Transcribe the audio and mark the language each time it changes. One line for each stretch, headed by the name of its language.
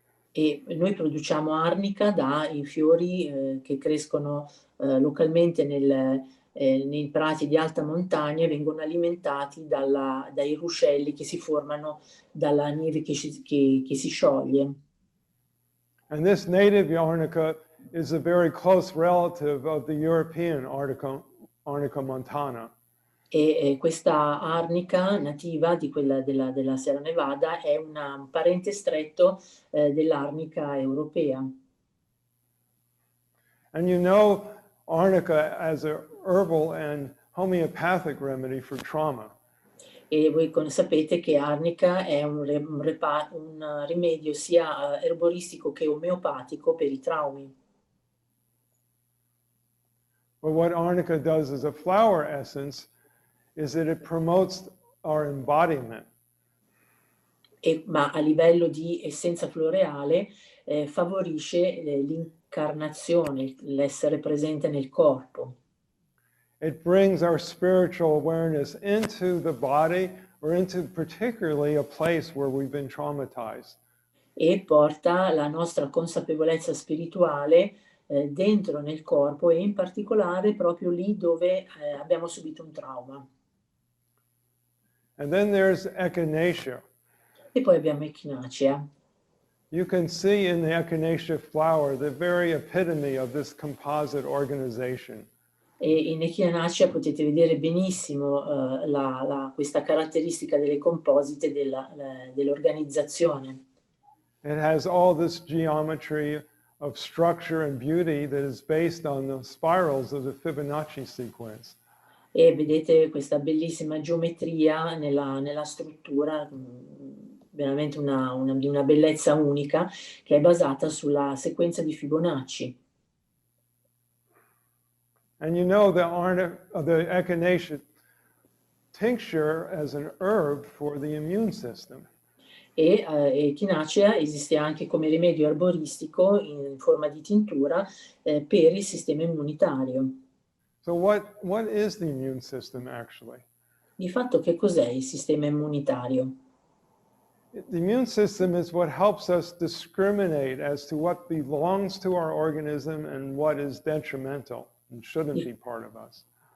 Italian: E noi produciamo arnica dai fiori che crescono localmente nei prati di alta montagna e vengono alimentati dai ruscelli che si formano dalla neve che si scioglie.
English: And this native arnica is a very close relative of the European Arnica montana.
Italian: E questa arnica nativa di quella della Sierra Nevada è un parente stretto dell'arnica europea.
English: And you know arnica as a herbal and homeopathic remedy for trauma.
Italian: E voi sapete che arnica è un rimedio sia erboristico che omeopatico per i traumi.
English: But what arnica does as a flower essence is that it promotes our embodiment.
Italian: Ma a livello di essenza floreale favorisce l'incarnazione, l'essere presente nel corpo.
English: It brings our spiritual awareness into the body or into particularly a place where we've been traumatized.
Italian: E porta la nostra consapevolezza spirituale dentro nel corpo e in particolare proprio lì dove abbiamo subito un trauma.
English: And then there's echinacea.
Italian: E poi abbiamo echinacea.
English: You can see in the echinacea flower the very epitome of this composite organization.
Italian: E in echinacea potete vedere benissimo questa caratteristica delle composite dell'organizzazione.
English: It has all this geometry of structure and beauty that is based on the spirals of the Fibonacci sequence.
Italian: E vedete questa bellissima geometria nella struttura, veramente di una bellezza unica, che è basata sulla sequenza di Fibonacci.
English: And you know the echinacea tincture as an herb for the immune system.
Italian: E echinacea esiste anche come rimedio erboristico in forma di tintura per il sistema immunitario.
English: So what is the immune system actually?
Italian: Di fatto che cos'è il sistema immunitario?
English: The immune system is what helps us discriminate as to what belongs to our organism and what is detrimental and shouldn't be part of us.